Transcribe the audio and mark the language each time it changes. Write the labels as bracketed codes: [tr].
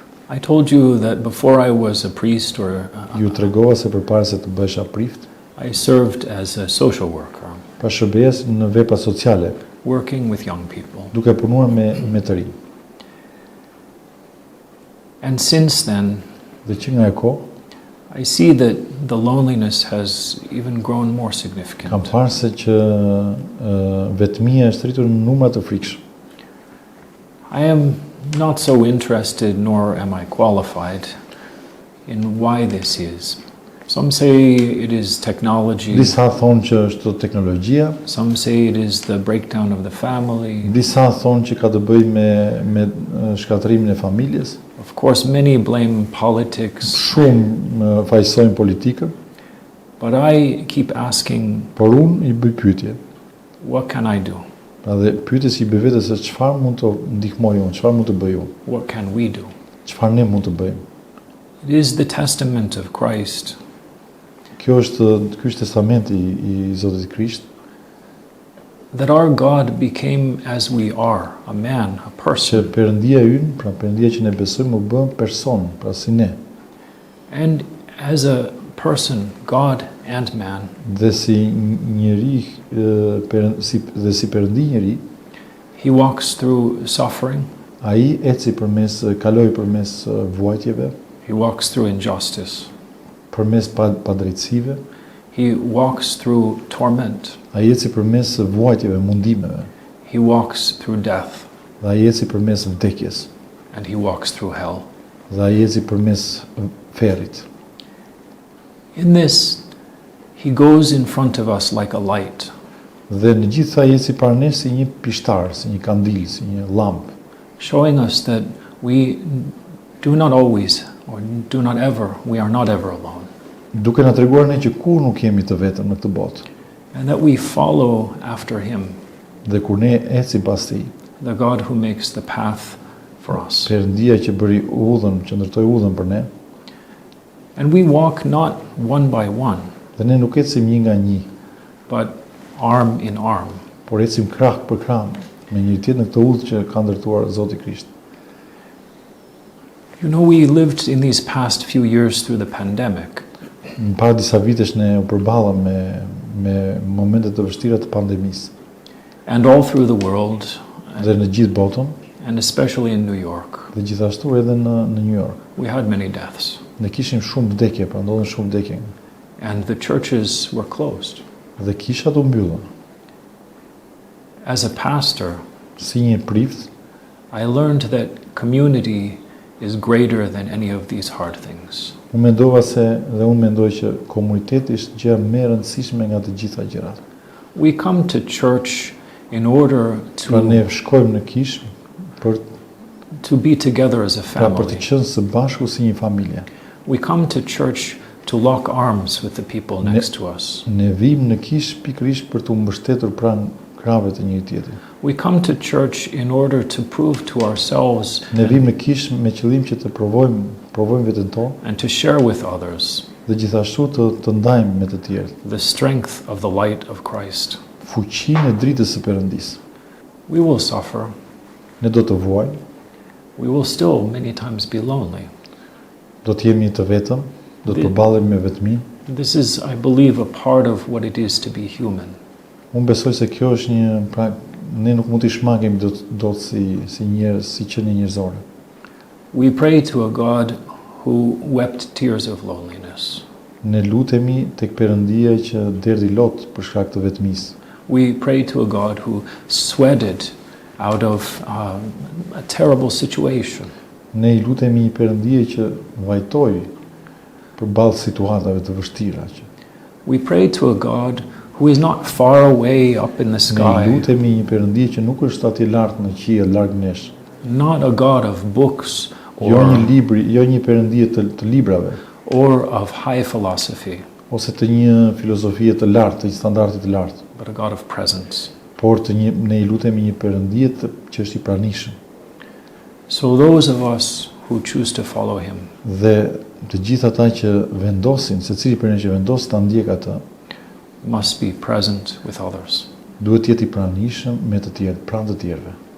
[en] I told you that before I was a priest or [sq] Ju tregova se përpara se të bëhesha prift, [en] I served as a social worker, [sq] pra shërbejes në vepra sociale, [en] working with young people. [sq] duke punuar me të rinj. [en] And since then, [sq] Dhe që nga e kohë, [en] I see that the loneliness has even grown more [sq] kam [en] significant. [sq] parë se që vetmia është rritur në numra të frikshëm. [en] I am not so interested, nor am I qualified, in why this is. Some say it is technology, [sq] Disa thonë që është teknologjia, [en] some say it is the breakdown of the family. [sq] disa thonë që ka të bëjë me shkatërimin e familjes, [en] Of course, many blame politics, [sq] shumë fajsojnë politikën, [en] but I keep asking, [sq] por unë I bëj pyetje. [en] what can I do? [sq] Pra dhe pyetja që I bëj vetes është çfarë mund të ndihmoj unë, çfarë mund të bëj unë, [en] What can we do? [sq] çfarë ne mund të bëjmë. [en] It is the testament of Christ [sq] Ky është testamenti I Zotit Krisht, [en] that our God became as we are, a man, a [sq] që [en] person. [sq] Perëndia ynë, pra Perëndia që ne besojmë, u bë person, pra si ne. [en] And as a person, God and man, [sq] Dhe si njeri, dhe si Perëndi njeri, [en] he walks through suffering, [sq] ai kaloi përmes vuajtjeve, [en] he walks through injustice, [sq] përmes padrejtësive, [en] he walks through torment, [sq] ai eci përmes vuajtjeve, mundimeve, [en] he walks through death, [sq] dhe ai eci përmes vdekjes, [en] and he walks through hell. [sq] dhe ai eci përmes ferrit. [en] In this, he goes in front of us like a light, [sq] Dhe në gjithë ai eci para ne si një pishtar, si një kandil, si një llampë, [en] showing us that we do not always, or do not ever, we are not ever alone, [sq] duke na treguar ne që kur nuk jemi të vetëm në këtë botë. [en] and that we follow after him, [sq] Dhe kur ne ecim pas tij, [en] the God who makes the path for us. [sq] Perëndia që bëri udhën, që ndërtoi udhën për ne, [en] And we walk not one by one, [sq] dhe ne nuk ecim një nga një, [en] but arm in arm. [sq] por ecim krah për krah me njëri tjetrin në këtë udhë që ka ndërtuar Zoti Krisht. [en] You know, we lived in these past few years through the pandemic, [sq] Në para disa vitesh ne u përballëm me momente të vështira të pandemisë, [en] and all through the world, [sq] dhe në gjithë botën, [en] and especially in New York, [sq] dhe gjithashtu edhe në New York. [en] we had many deaths, [sq] Ne kishim shumë vdekje, pra ndodhen shumë vdekje, [en] and the churches were closed. [sq] dhe kishat u mbyllën. [en] As a pastor, [sq] Si një prift, [en] I learned that community is greater than any of these hard things. [sq] unë mendoj që komuniteti është gjëja më e rëndësishme nga të gjitha gjërat. [en] We come to church in order [sq] Pra ne [en] to [sq] shkojmë në kish [en] be together as a [sq] për të [en] family. [sq] qenë së bashku si një familje. [en] We come to church to lock arms with the people next to us. [sq] Ne vim në kish pikërisht për të mbështetur pranë krave të njëri tjetrit. [en] We come to church in order to prove to ourselves [sq] Ne vim në kish me qëllim që të provojmë veten tonë [en] and to share with others [sq] dhe gjithashtu të ndajmë me të tjerët [en] the strength of the light of Christ. [sq] fuqinë e dritës së Perëndisë. [en] We will suffer. [sq] Ne do të vuajmë, [en] We will still many times be lonely. [sq] do të jemi të vetëm, do të përballemi me vetmi. [en] This is, I believe, a part of what it is to be human. [sq] Unë besoj se kjo është ne nuk mund t'i shmangim do si njerëz, si qenie njerëzore. [en] We pray to a God who wept tears of loneliness. [sq] Ne lutemi tek Perëndia që derdhi lot për shkak të vetmisë. [en] We pray to a God who sweated out of a terrible situation. [sq] Ne I lutemi një Perëndie që vajtoi përballë situatave të vështira. [en] We pray to a God who is not far away up in the [sq] Ne [en] sky. [sq] lutemi një Perëndie që nuk është atje lart në qiell, larg nesh. [en] Not a God of books [sq] Jo një Perëndie të librave, [en] or of high philosophy, [sq] ose të një filozofie të lartë, të një standardi të lartë, [en] but a God of presence. [sq] por ne I lutemi një Perëndie që është I pranishëm. [en] So those of us who choose to follow him [sq] Dhe të gjithë ata që vendosin, secili prej ne që vendos ta ndjek atë, [en] must be present with others. [sq] duhet të jetë I pranishëm me të tjerë, pranë të tjerëve.